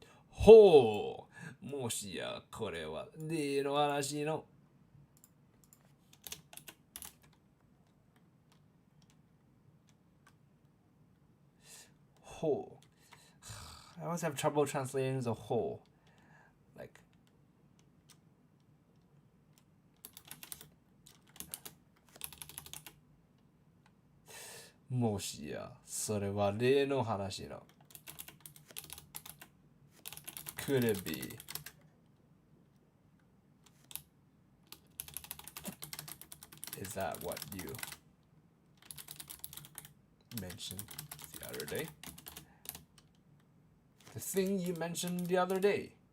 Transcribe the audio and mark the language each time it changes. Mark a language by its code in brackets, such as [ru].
[ja] ほう、もしやこれは例の話の [en] whole. I always have trouble translating the whole. Like, [ja] もしやそれは例の話の [en] Could it be? Is that what you mentioned the other day? The thing you mentioned the other day.